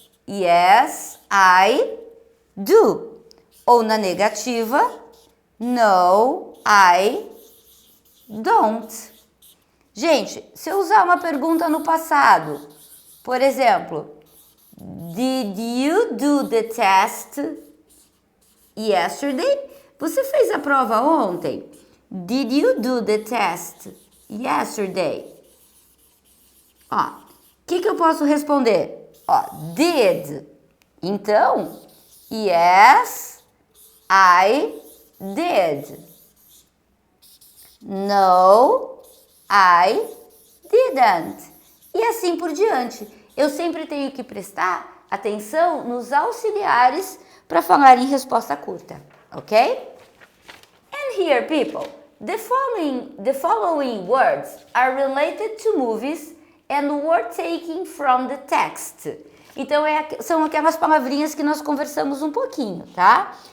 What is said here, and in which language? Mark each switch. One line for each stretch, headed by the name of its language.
English: Yes, I do.
Portuguese: Ou na negativa,
English: no, I don't.
Portuguese: Gente, se eu usar uma pergunta no passado, por exemplo,
English: did you do the test yesterday?
Portuguese: Você fez a prova ontem?
English: Did you do the test yesterday?
Portuguese: Ó, o que eu posso responder?
English: Ó, did. Então, yes, I did. No, I didn't.
Portuguese: E assim por diante. Eu sempre tenho que prestar atenção nos auxiliares para falar em resposta curta, ok?
English: And here, people, the following words are related to movies and were taken from the text.
Portuguese: Então, são aquelas palavrinhas que nós conversamos um pouquinho, tá?